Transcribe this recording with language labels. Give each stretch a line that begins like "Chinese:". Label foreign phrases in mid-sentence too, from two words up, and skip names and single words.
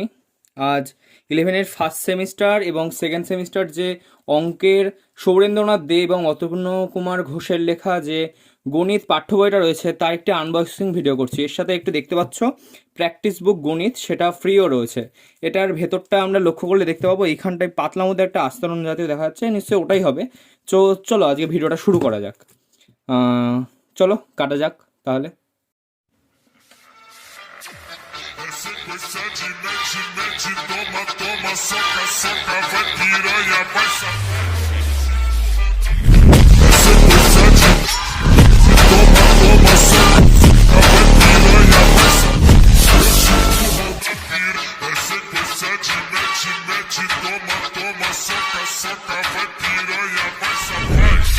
Bangla: আজ 11-এর ফার্স্ট সেমিস্টার এবং সেকেন্ড সেমিস্টার যে অঙ্কের সৌরেন্দ্রনাথ দে এবং অতর্ণ কুমার ঘোষের লেখা যে গণিত পাঠ্য বইটা রয়েছে তার একটি আনবক্সিং ভিডিও করছি। এর সাথে একটু দেখতে পাচ্ছ প্র্যাকটিস বুক গণিত, সেটা ফ্রিও রয়েছে। এটার ভেতরটা আমরা লক্ষ্য করলে দেখতে পাবো এইখানটায় পাতলা মধ্যে একটা আস্তরণ জাতীয় দেখা যাচ্ছে, নিশ্চয়ই ওটাই হবে। চলো আজকে ভিডিওটা শুরু করা যাক। চলো কাটা যাক তাহলে।
Portuguese: Sequência de mete, mete, toma, toma, soca, soca, vai piranha, vai safar. Sequência de toma, toma, soca, soca, vai piranha, vai safar. Sequência de mete, mete, toma, toma, soca, soca, vai piranha, vai safar.